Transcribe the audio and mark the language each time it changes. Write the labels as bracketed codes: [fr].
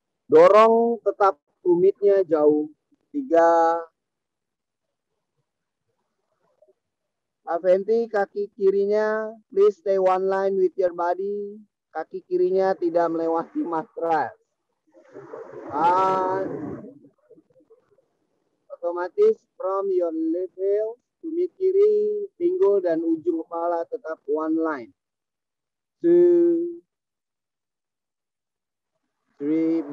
[id] Dorong tetap tumitnya jauh. 3. Aventi kaki kirinya, [en] please stay one line with your body. [id] Kaki kirinya tidak melewati matras. Otomatis [en] from your left heel, [id] tumit kiri, pinggul dan ujung kepala tetap [en] one line. 2, 3.